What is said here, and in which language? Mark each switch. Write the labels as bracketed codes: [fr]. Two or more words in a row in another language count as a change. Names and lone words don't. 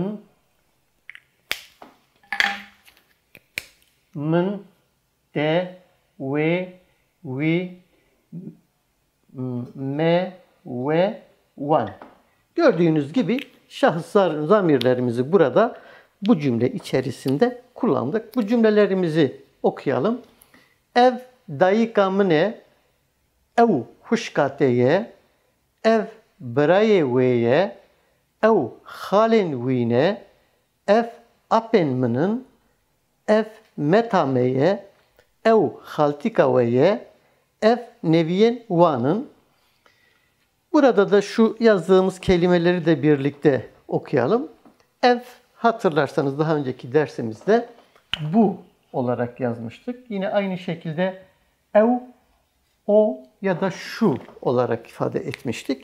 [ku] Mın, de, ve, vi, me, ve, van. [tr] Gördüğünüz gibi şahıs zamirlerimizi burada bu cümle içerisinde kullandık. Bu cümlelerimizi okuyalım. [ku] Ev dayika mne, ev huşkateye, ev braye veye, ev halen vine, ev apen mının, ev metameye, ev haltikaveye, ev neviyen vanın. [tr] Burada da şu yazdığımız kelimeleri de birlikte okuyalım. Ev, hatırlarsanız daha önceki dersimizde bu olarak yazmıştık. Yine aynı şekilde ev, o ya da şu olarak ifade etmiştik.